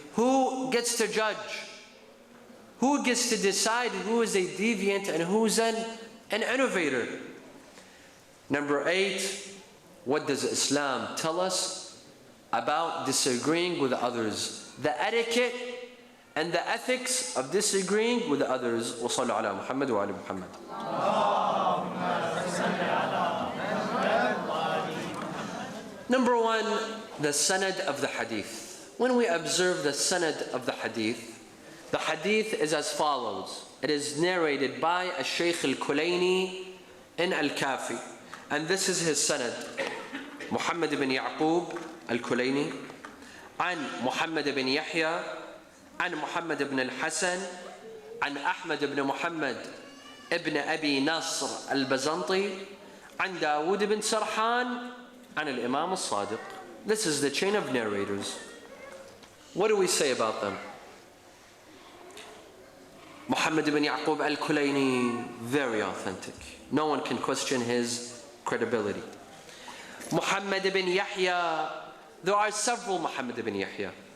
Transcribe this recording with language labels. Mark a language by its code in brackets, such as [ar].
[en] Who gets to judge? Who gets to decide who is a deviant and who is an innovator? Number eight, what does Islam tell us about disagreeing with others? The etiquette and the ethics of disagreeing with others. [ar] وصلوا على محمد وعلى محمد. [en] Number one, the sanad of the hadith. When we observe the sanad of the hadith is as follows. It is narrated by Shaykh al-Kulayni in Al-Kafi. And this is his sanad. [ar] Muhammad ibn Ya'qub al-Kulayni, عن محمد بن يحيى, عن محمد بن الحسن, عن أحمد بن محمد ابن أبي نصر البزنطي, عن داود بن سرحان, عن الإمام الصادق. [en] This is the chain of narrators. What do we say about them? Muhammad ibn Ya'qub al-Kulayni, very authentic. No one can question his credibility. Muhammad ibn Yahya, there are several Muhammad ibn Yahya.